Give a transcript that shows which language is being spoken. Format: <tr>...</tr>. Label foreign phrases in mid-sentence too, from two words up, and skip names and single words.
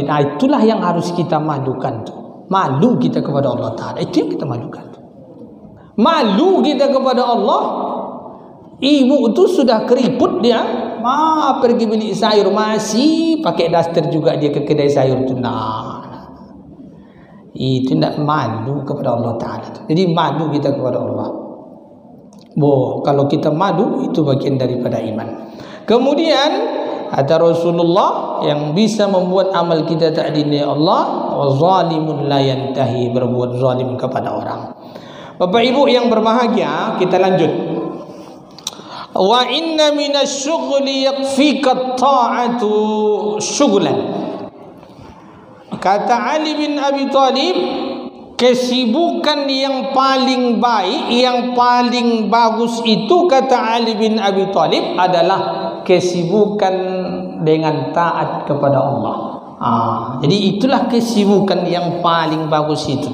<id>Itulah yang harus kita malukan tu. Malu kita kepada Allah Ta'ala, itu yang kita malukan tu. Malu kita kepada Allah. Ibu tu sudah keriput dia, pergi beli sayur, masih pakai daster juga dia ke kedai sayur tu. Itu tidak malu kepada Allah Ta'ala. Jadi malu kita kepada Allah. Kalau kita malu, itu bagian daripada iman. Kemudian ada Rasulullah yang bisa membuat amal kita tak dinilai Allah.</id> <ar>وظالم لا ينتهي,</ar> <id>berbuat zalim kepada orang. Bapak Ibu yang berbahagia, kita lanjut.</id> <ar>وإن من الشغل يكفيك طاعة شغلا.</ar> <id>Kata Ali bin Abi Thalib, kesibukan yang paling baik, yang paling bagus itu, kata Ali bin Abi Thalib, adalah kesibukan dengan taat kepada Allah. Jadi itulah kesibukan yang paling bagus itu.</id>